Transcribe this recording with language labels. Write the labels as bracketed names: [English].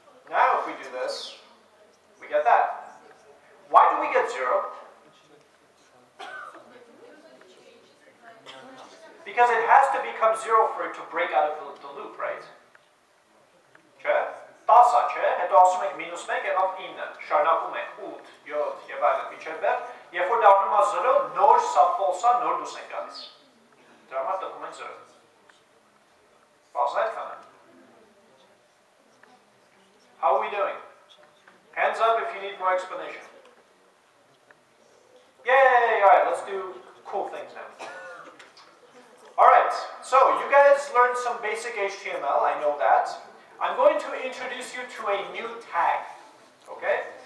[English] Now if we do this, we get that. Why do we get 0? Because it has to become 0 for it to break out of the loop, right? [Armenian] Չէ՞։ 10 չէ, հետո ասում ենք -1 եղավ 9, շարունակում ենք 8, 7 եւ այլն մինչեւ վեր, երբ որ դառնում է 0, նոր սա false-ա, նոր դուրս ենք գալիս։ Դրա համար տպում ենք 0։ Բացն այդքան է։ [English] How are we doing? Hands up if you need more explanation. Yay! Alright, let's do cool things now. Alright, so you guys learned some basic HTML, I know that. I'm going to introduce you to a new tag. Okay?